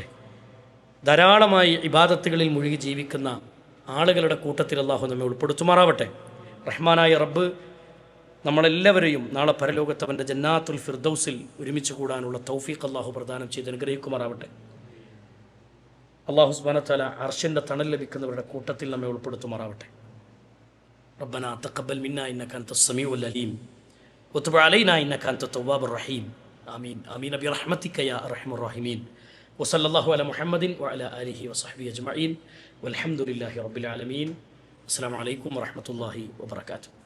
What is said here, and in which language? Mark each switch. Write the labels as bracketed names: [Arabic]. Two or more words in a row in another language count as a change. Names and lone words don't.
[Malayalam] ധാരാളമായി ഇബാദത്തുകളിൽ മുഴുകി ജീവിക്കുന്ന ആളുകളുടെ കൂട്ടത്തിൽ അല്ലാഹു നമ്മെ ഉൾപ്പെടുത്തുമാറാവട്ടെ. റഹ്മാനായ റബ്ബ് നമ്മളെല്ലാവരെയും നാളെ പരലോകത്ത് അവൻ്റെ ജന്നാത്തുൽ ഫിർദൗസിൽ ഒരുമിച്ച് കൂടാനുള്ള തൗഫീഖ് അല്ലാഹു പ്രദാനം ചെയ്ത് അനുഗ്രഹിക്കുമാറാവട്ടെ. അല്ലാഹു [Arabic] سبحانه وتعالى [Malayalam] അർശിൻ്റെ തണൽ ലഭിക്കുന്നവരുടെ കൂട്ടത്തിൽ നമ്മെ ഉൾപ്പെടുത്തുമാറാവട്ടെ. [Arabic] ربنا تقبل منا إنك أنت السميع العليم وتب علينا إنك أنت التواب الرحيم آمين آمين برحمتك يا أرحم الراحمين وصلى الله على محمد وعلى آله وصحبه أجمعين والحمد لله رب العالمين. السلام عليكم ورحمة الله وبركاته.